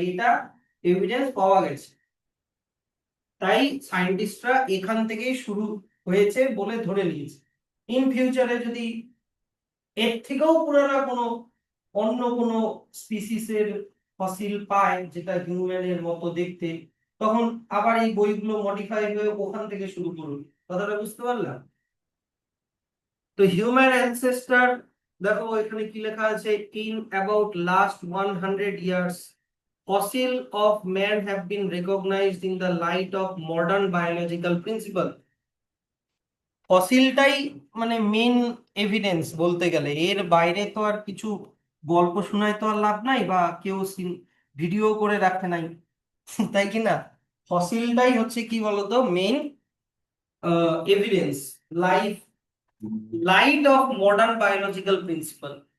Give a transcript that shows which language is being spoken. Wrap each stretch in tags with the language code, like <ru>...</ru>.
<bn>এটা এভিডেন্স পাওয়া গেছে, তাই সায়েন্টিস্টরা এখান থেকেই শুরু হয়েছে বলে ধরে নিয়েছে। ইন ফিউচারে যদি এর থেকেও পুরানো কোনো অন্য কোনো স্পিসিসের ফসিল পায় যেটা হিউম্যানের মতো দেখতে, তখন আবার এই বইগুলো মডিফাই হয়ে ওখান থেকে শুরু করুন। কথাটা বুঝতে পারলাম? তো হিউম্যান অ্যানসেস্টর, দেখো এখানে কি লেখা আছে,</bn> <en>In about last 100 years fossil of man have been recognized in the light of modern biological principle।</en> <bn>ফসিলটাই মানে মেন এভিডেন্স বলতে গেলে, এর বাইরে তো আর কিছু গল্প শোনায় তো আর লাভ নাই, বা কেউ ভিডিও করে রাখে নাই, তাই কি না? ফসিলটাই হচ্ছে কি বলতো main evidence,</bn> <en>Life light of modern biological principle.</en>